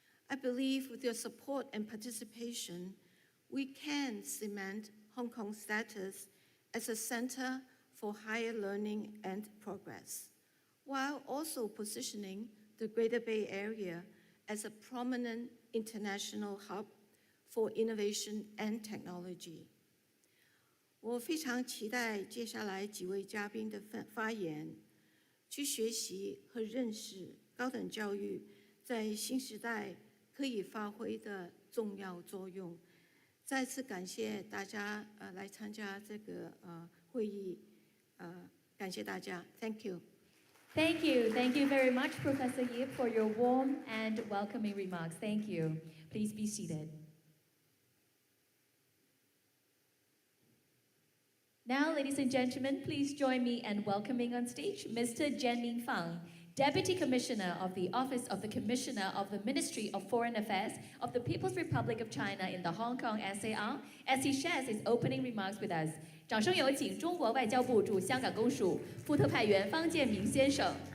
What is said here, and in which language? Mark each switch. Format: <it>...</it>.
<en>I believe with your support and participation, we can cement Hong Kong's status as a center for higher learning and progress, while also positioning the Greater Bay Area as a prominent international hub for innovation and technology.</en> <zh>我非常期待接下来几位嘉宾的发言，去学习和认识高等教育在新时代可以发挥的重要作用。再次感谢大家来参加这个会议，感谢大家 ，</zh> <en>Thank you. Thank you. Thank you very much, Professor Yip, for your warm and welcoming remarks. Thank you. Please be seated. Now, ladies and gentlemen, please join me in welcoming on stage Mr. Jianmin Fang, Deputy Commissioner of the Office of the Commissioner of the Ministry of Foreign Affairs of the People's Republic of China in the Hong Kong SAR, as he shares his opening remarks with us.</en> <zh>掌声有请中国外交部驻香港公署副特派员方建明先生。</zh>